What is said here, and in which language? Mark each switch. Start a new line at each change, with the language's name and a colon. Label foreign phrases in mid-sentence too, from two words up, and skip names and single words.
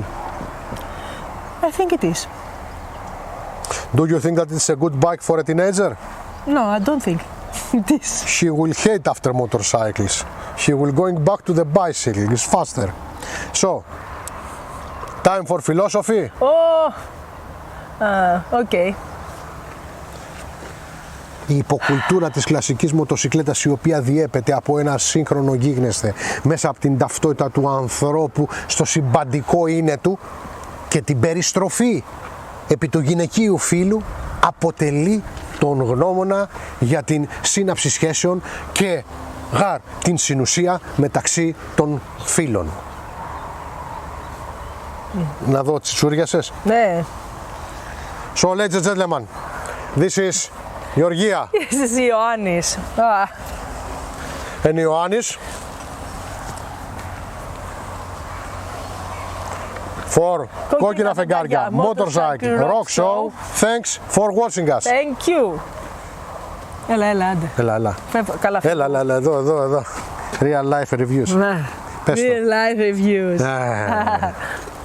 English: I think it is. Do you think that it's a good bike for a teenager? No, I don't think it is. She will hate after motorcycles. She will going back to the bicycle. It's faster. So, time for philosophy? Okay.
Greek: Η υποκουλτούρα της κλασικής μοτοσυκλέτας, η οποία διέπεται από ένα σύγχρονο γίγνεσθε μέσα από την ταυτότητα του ανθρώπου στο συμπαντικό είναι του και την περιστροφή επί του γυναικείου φύλου, αποτελεί τον γνώμονα για την σύναψη σχέσεων και την συνουσία μεταξύ των φύλων. Να δω τις τσούριασες. Ναι.
English: So, ladies and gentlemen, this is Γεωργία. This is Ιωάννης. And Ιωάννης. For Κόκκινα Φεγγάρια Motorcycle Rock Show. Thanks for watching us. Thank you.
Greek: Έλα, άντε. Έλα. Καλά. Έλα, εδώ.
English: Real life reviews. Real life reviews.